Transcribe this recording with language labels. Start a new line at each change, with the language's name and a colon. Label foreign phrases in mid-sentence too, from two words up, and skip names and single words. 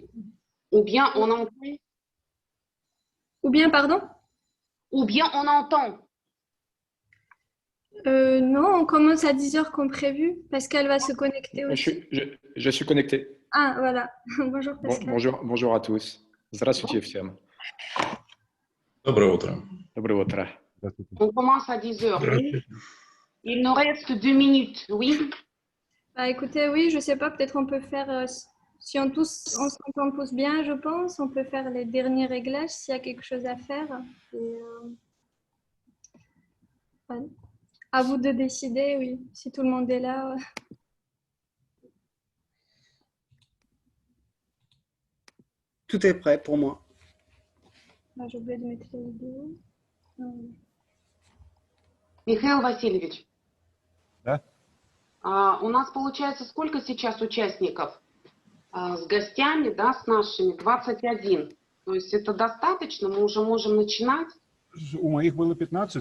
French: ou bien on entend? Ou bien, pardon? Ou bien on entend? Non, on commence à 10h comme prévu. Pascal va se connecter aussi. Je suis connecté. Ah, voilà. Bonjour, Pascal. Bonjour à tous.
Russian: Здравствуйте всем. Доброе утро. Доброе утро.
French: On commence à 10 heures. Il nous reste 2 minutes, oui? Bah, écoutez, oui, je sais pas, peut-être on peut faire, si on s'entend tous bien, je pense, on peut faire les derniers réglages s'il y a quelque chose à faire. Et, ouais. À vous de décider, oui, si tout le monde est là. Tout est prêt pour moi. Bah, j'ai oublié de mettre la vidéo.
Russian: Михаил Васильевич. Да? У нас получается сколько сейчас участников? С гостями, да, с нашими 21. То есть это достаточно, мы уже можем начинать. У моих было 15.